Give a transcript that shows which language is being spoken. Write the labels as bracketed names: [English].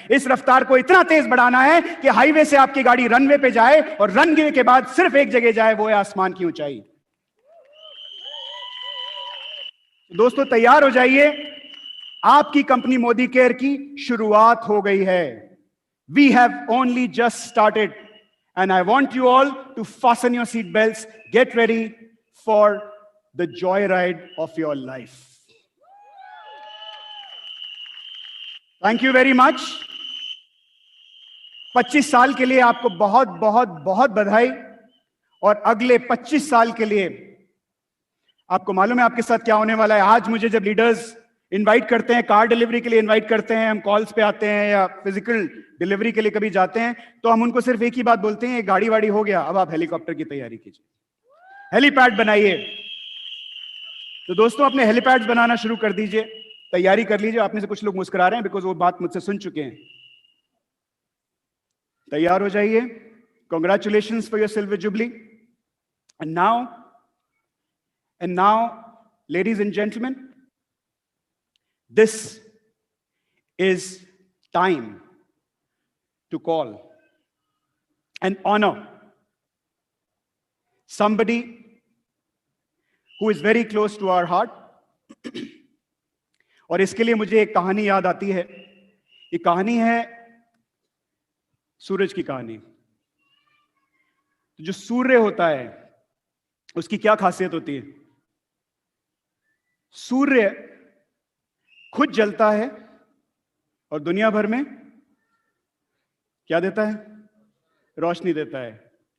[Hindi] इस रफ्तार को इतना तेज बढ़ाना है कि हाईवे से आपकी गाड़ी रनवे पे जाए और रनवे के बाद सिर्फ एक जगह जाए, वो है आसमान की ऊंचाई। दोस्तों, तैयार हो जाइए, आपकी कंपनी मोदी केयर की शुरुआत हो गई है। [English] We have only just started and I want you all to fasten your seat belts, get ready for the joyride of your life. Thank you very much. [Hindi] 25 साल के लिए आपको बहुत बहुत बहुत बधाई, और अगले 25 साल के लिए आपको मालूम है आपके साथ क्या होने वाला है। आज मुझे जब लीडर्स इनवाइट करते हैं, कार डिलीवरी के लिए इनवाइट करते हैं, हम कॉल्स पे आते हैं या फिजिकल डिलीवरी के लिए कभी जाते हैं, तो हम उनको सिर्फ एक ही बात बोलते हैं, ये गाड़ी वाड़ी हो गया, अब आप हेलीकॉप्टर की तैयारी कीजिए, हेलीपैड बनाइए। तो दोस्तों, अपने हेलीपैड्स बनाना शुरू कर दीजिए, तैयारी कर लीजिए। आप में से कुछ लोग मुस्कुरा रहे हैं बिकॉज वो बात मुझसे सुन चुके हैं। तैयार हो जाइए। [English] Congratulations for your silver jubilee. And now ladies and gentleman, this is time to call and honor somebody who is very close to our heart. [Hindi] और इसके लिए मुझे एक कहानी याद आती है। ये कहानी है सूरज की कहानी। जो सूर्य होता है उसकी क्या खासियत होती है? सूर्य खुद जलता है और दुनिया भर में क्या देता है? रोशनी देता है।